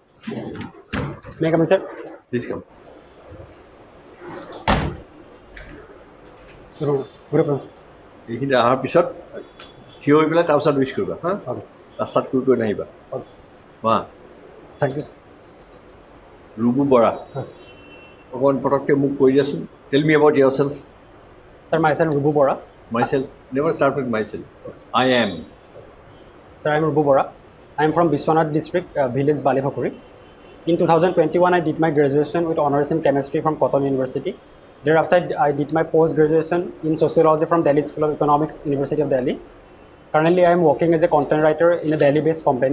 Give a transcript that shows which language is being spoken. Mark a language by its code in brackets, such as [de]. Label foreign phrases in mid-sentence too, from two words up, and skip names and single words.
[en] May I come in, sir? Please come. Good afternoon. [as] এইখিনি অহাৰ পিছত থিয় হৈ পেলাই তাৰপিছত উইচ কৰিবা হা [en] Okay, sir. [as] ৰাস্তাত কৈ নাহিবা [en] Okay, sir. [as] মা [en] Thank you, sir. [as] ৰুবু বৰা [en] Yes. [as] অকণমান পটককৈ মোক কৈ দিয়াচোন [en] tell me about your self Sir, myself Rubu Borah. myself never start with myself I am Sir, I am Rubu Borah. I am from Biswanath district, village Balifakuri. In 2021, I did my graduation with honors in chemistry from Cotton University. Thereafter, I did my post-graduation in sociology from Delhi School of Economics, University of Delhi. Currently, I am working as a content writer in a Delhi-based company.